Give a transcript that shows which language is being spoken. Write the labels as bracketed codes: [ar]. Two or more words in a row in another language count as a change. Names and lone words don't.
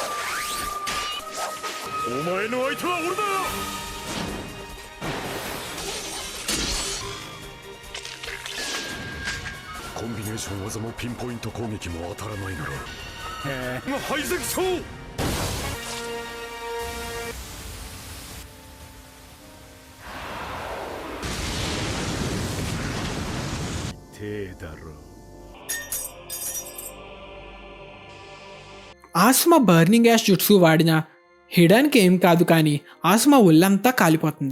[ja] お前の相手は俺だ。コンビネーション技もピンポイント攻撃も当たらないなら排斥しよう。 [te] ఆసుమా బర్నింగ్ యాష్ జుట్సు వాడినా హిడాన్కి ఏం కాదు, కానీ ఆసుమా ఒళ్ళంతా కాలిపోతుంది.